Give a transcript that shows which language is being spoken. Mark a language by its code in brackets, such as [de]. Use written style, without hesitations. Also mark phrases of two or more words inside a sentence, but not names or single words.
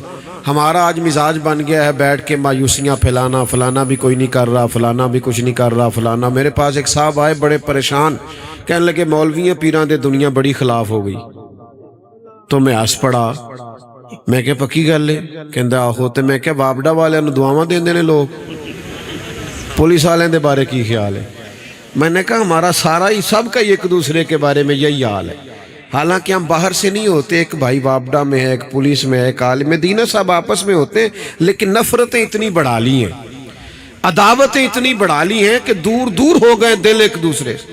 [ur] ہمارا آج مزاج بن گیا ہے بیٹھ کے مایوسیاں پھیلانا، فلانا بھی کوئی نہیں کر رہا، فلانا بھی کچھ نہیں کر رہا، فلانا۔ میرے پاس ایک صاحب آئے بڑے پریشان، کہنے لگے [pa] مولویاں پیران دے دنیا بڑی خلاف ہو گئی۔ تو میں ہس پڑا، میں کہ پکی گل ہے؟ کہندا آہو۔ تے میں کہ وابڈا والے نو دعاواں دیندے نے لوگ، پولیس والے دے بارے کی خیال ہے؟ [ur] میں نے کہا ہمارا سارا ہی سب کا ایک دوسرے کے بارے میں یہی حال ہے، حالانکہ ہم باہر سے نہیں ہوتے، ایک بھائی وابڈا میں ہے، ایک پولیس میں ہے، ایک عالم دین، سب آپس میں ہوتے ہیں، لیکن نفرتیں اتنی بڑھا لی ہیں، عداوتیں اتنی بڑھا لی ہیں کہ دور دور ہو گئے دل ایک دوسرے سے۔